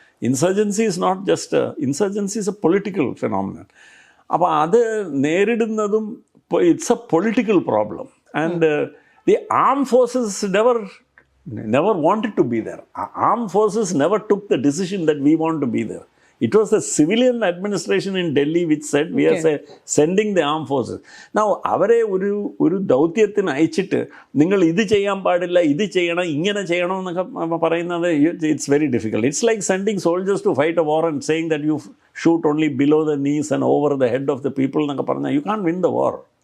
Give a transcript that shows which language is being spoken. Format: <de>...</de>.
<en>Insurgency is not just insurgency is a political phenomenon.</en> <ml>അപ്പോൾ അത് നേരിടുന്നതും</ml> <en>It's a political problem. And the arm forces never wanted to be there. Armed forces never took the decision that we want to be there. It was the civilian administration in Delhi which said we are sending the armed forces.</en> <ml>Now അവരെ ഒരു ദൗത്യത്തിന് അയച്ചിട്ട് നിങ്ങൾ ഇത് ചെയ്യാൻ പാടില്ല, ഇത് ചെയ്യണം, ഇങ്ങനെ ചെയ്യണം എന്നൊക്കെ പറയുന്നത്,</ml> <en>It's very difficult. It's like sending soldiers to fight a war and saying that you shoot only below the knees and over the head of the people</en> <ml>എന്നൊക്കെ പറഞ്ഞാൽ</ml> <en>You can win the war.</en>